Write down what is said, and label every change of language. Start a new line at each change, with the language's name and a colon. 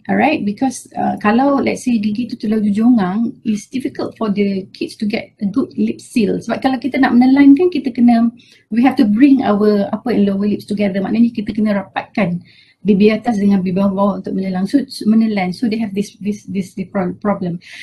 English: Alright, because
Malay: kalau
English: let's say
Malay: gigi tu terlalu jonggang,
English: it's difficult for the kids to get a good lip seal.
Malay: Sebab kalau kita nak menelan kan,
English: we have to bring our upper and lower lips together.
Malay: Maknanya kita kena rapatkan bibir atas dengan bibir bawah untuk menelan.
English: So they have this problem.